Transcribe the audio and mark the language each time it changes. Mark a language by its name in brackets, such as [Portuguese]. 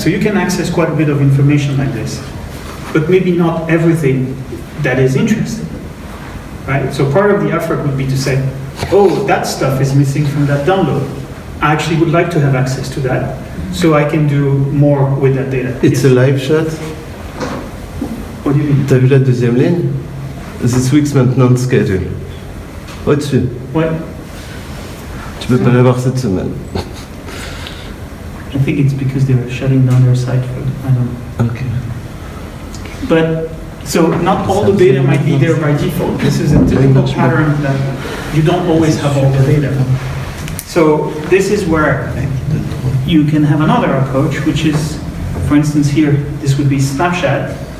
[English] So you can access quite a bit of information like this, but maybe not everything that is interesting. Right? So part of the effort would be to say, oh, that stuff is missing from that download. I actually would like to have access to that, so I can do more with that data. It's a live chat. What do you mean? [French] T'as vu la deuxième ligne? [English] This week's [French] maintenant [English] schedule. [French] Au-dessus. [English] What? [French] Tu peux pas l'avoir cette semaine. [English] I think it's because they were shutting down their site for, I don't know. Okay. But, so not all the data might be there by default. This is a typical pattern that you don't always have all the data. So this is where you can have another approach, which is, for instance here, this would be Snapchat.